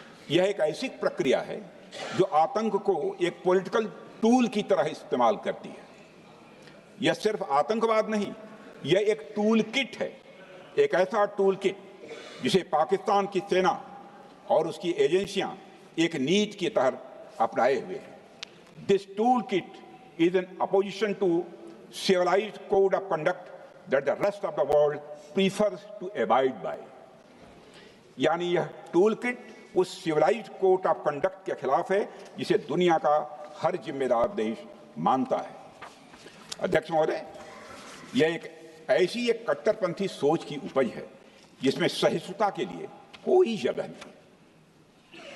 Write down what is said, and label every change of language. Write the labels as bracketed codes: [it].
[hi] यह एक ऐसी प्रक्रिया है जो आतंक को एक पॉलिटिकल टूल की तरह इस्तेमाल करती है। यह सिर्फ आतंकवाद नहीं, यह एक टूल किट है, एक ऐसा टूल किट जिसे पाकिस्तान की सेना और उसकी एजेंसियां एक नीति की तरह अपनाए हुए हैं। [en] This tool kit is an opposition to civilized code of conduct that the rest of the world prefers to abide by। [hi] यानी यह टूल किट उस [en] civilized code of conduct [hi] के खिलाफ है जिसे दुनिया का हर जिम्मेदार देश मानता है। अध्यक्ष महोदय, यह एक ऐसी कट्टरपंथी सोच की उपज है जिसमें सहिष्णुता के लिए कोई जगह नहीं।